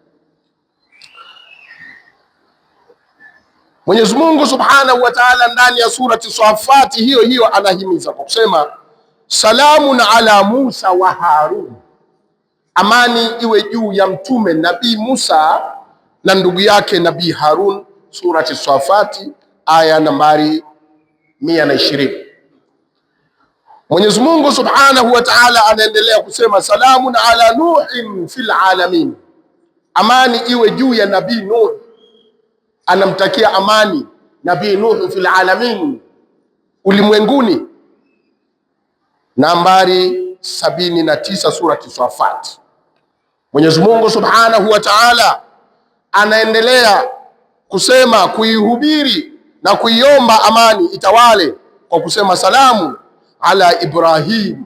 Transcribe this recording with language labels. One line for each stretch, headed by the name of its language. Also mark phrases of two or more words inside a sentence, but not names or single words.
Swahili: Mwenyezi Mungu
Arabic: سبحانه وتعالى
Swahili: ndani ya surati Swafati hiyo hiyo anahimiza kwa kusema
Arabic: سلام على موسى وهارون,
Swahili: amani iwe juu ya mtume Nabii Musa na ndugu yake Nabii Harun, surati Swafati aya nambari 120. Mwenyezi Mungu
Arabic: سبحانه وتعالى
Swahili: anaendelea kusema
Arabic: سلام على نوح في العالمين,
Swahili: amani iwe juu ya Nabii Nuh, anamtakia amani Nabii Nuh
Arabic: في العالمين,
Swahili: ulimwenguni, nambari 79 surati Swafat. Mwenyezi Mungu
Arabic: سبحانه وتعالى
Swahili: anaendelea kusema, kuihubiri na kuiomba amani itawale kwa kusema
Arabic: سلام على إبراهيم,